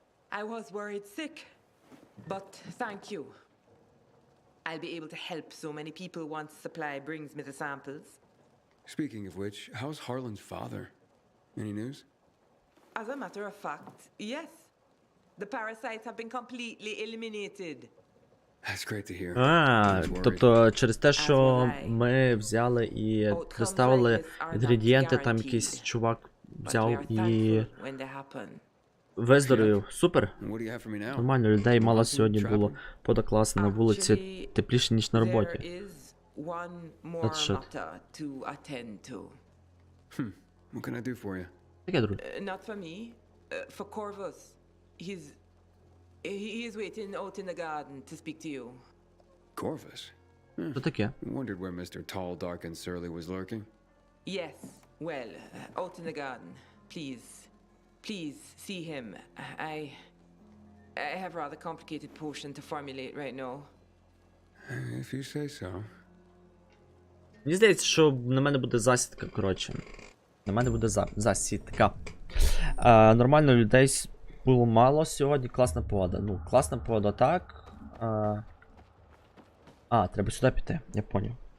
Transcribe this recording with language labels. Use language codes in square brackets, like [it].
[en] I was worried sick, but thank you. I'll be able to help so many people once supply brings me the samples. Speaking of which, how's Harlan's father? Any news? As a matter of fact, yes. The parasites have been completely eliminated. That's great to hear. [uk] Тобто через те, що ми взяли і доставили інгредієнти, там якийсь чувак взяв і виздоровів. Супер. Нормально, людей мало сьогодні було позакласно на вулиці, тепліше, ніж на роботі. [en] What can I do for you? [uk] Таке, друже. [en] Not for me, for Corvus. He is waiting out in the garden to speak to you. Corvus? [uk] Що таке? [en] Wondered where Mr. Tall, Dark and Surly was lurking. Yes, well, out in the garden. Please, see him. I have a rather complicated potion to formulate right now. If you say so. [uk] Мені здається, що на мене буде засідка, коротше. На мене буде засідка. Нормально людей було мало сьогодні, класна погода. Ну, класна погода так. Треба сюди піти, я поняв.